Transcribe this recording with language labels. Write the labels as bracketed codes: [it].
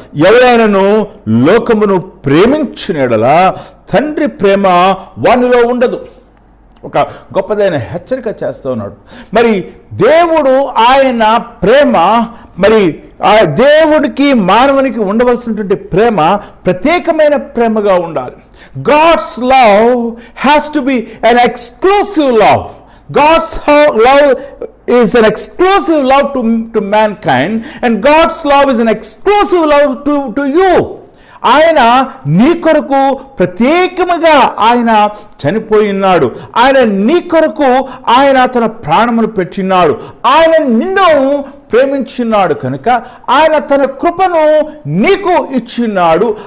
[te] ఎవరైనాను లోకమును ప్రేమించిన యెడల తండ్రి ప్రేమ వానిలో ఉండదు. ఒక గొప్పదైన హెచ్చరిక చేస్తూ ఉన్నాడు. మరి దేవుడు ఆయన ప్రేమ, మరి ఆ దేవుడికి మానవునికి ఉండవలసినటువంటి ప్రేమ ప్రత్యేకమైన ప్రేమగా ఉండాలి. [en] God's love has to be an exclusive love. God's love is an exclusive love to mankind, and God's love is an exclusive love to you. [te] ఆయన నీ కొరకు ప్రత్యేకముగా ఆయన చనిపోయి ఉన్నాడు. ఆయన నీ కొరకు ఆయన తన ప్రాణమును పెట్టినాడు. ఆయన నిన్ను ప్రేమించున్నాడు కనుక ఆయన తన కృపను నీకు ఇచ్చినాడు.